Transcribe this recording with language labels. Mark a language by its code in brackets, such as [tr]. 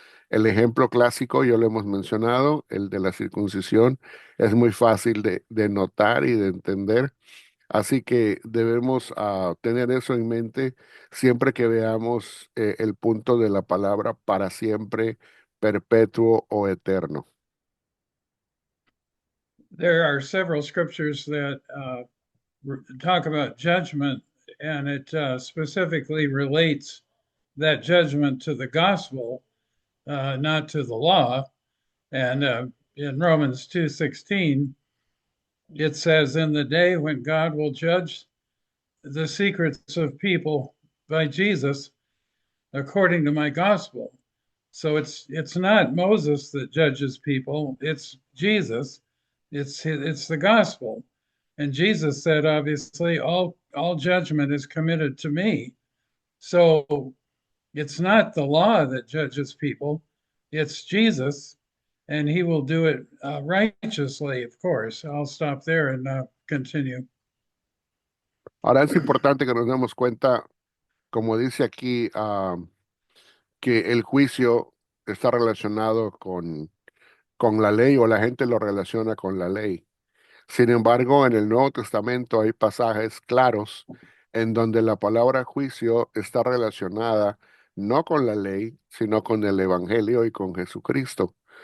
[es] El ejemplo clásico, ya lo hemos mencionado, el de la circuncisión, es muy fácil de notar y de entender. Así que debemos tener eso en mente siempre que veamos el punto de la palabra para siempre, perpetuo o eterno. [en] There are several scriptures that talk about judgment, and it specifically relates that judgment to the gospel, not to the law. And in Romans 2:16, it says, "In the day when God will judge the secrets of people by Jesus, according to my gospel." So it's not Moses that judges people; it's Jesus. It's the gospel, and Jesus said, obviously, all judgment is committed to me. So it's not the law that judges people; it's Jesus, and He will do it righteously. Of course, I'll stop there and continue. [es] Ahora es importante que nos demos cuenta, como dice aquí, que el juicio está relacionado con la ley o la gente lo relaciona con la ley. Sin embargo, en el Nuevo Testamento hay pasajes claros en donde la palabra juicio está relacionada no con la ley, sino con el Evangelio y con Jesucristo.